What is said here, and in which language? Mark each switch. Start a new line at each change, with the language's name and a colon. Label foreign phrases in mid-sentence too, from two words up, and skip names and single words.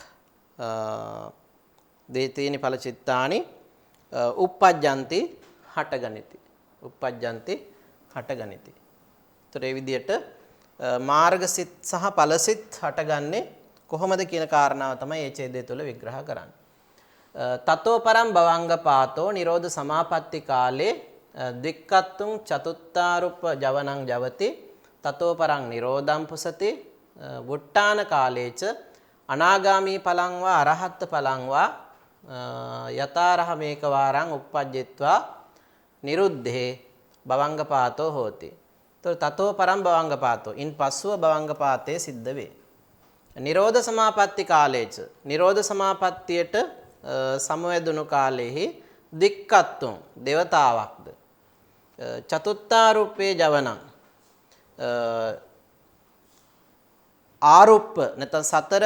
Pali: දේතේනි ඵලචිත්තානි uppajjanti
Sinhala: හටගනිති ඒතර ඒ විදිහට මාර්ගසිත සහ ඵලසිත හටගන්නේ කොහොමද කියන කාරණාව තමයි මේ ඡේදය තුළ විග්‍රහ කරන්නේ
Pali: තතෝ පරම් භවංගපාතෝ නිරෝධ සමාපatti කාලේ දික්කත්තුං චතුත්තාරුප්ප ජවනං ජවති තතෝ පරං නිරෝධං පුසති වුට්ටාන කාලේච අනාගාමී පලං වා අරහත් පලං වා යතාරහමේක වාරං uppajjitva නිරුද්ධේ භවංගපාතෝ හෝති. තතෝ පරම් භවංගපාතෝ
Sinhala: ඉන් පස්සුව භවංගපාතේ සිද්ධ වේ.
Pali: නිරෝධ සමාපatti කාලේච
Sinhala: නිරෝධ සමාපත්තියට සමවැදුණු කාලෙහි දික්කත්තුං දේවතාවක්ද
Pali: චතුත්තාරුප්පේ ජවනං
Sinhala: ආරුප්ප නැත්නම් සතර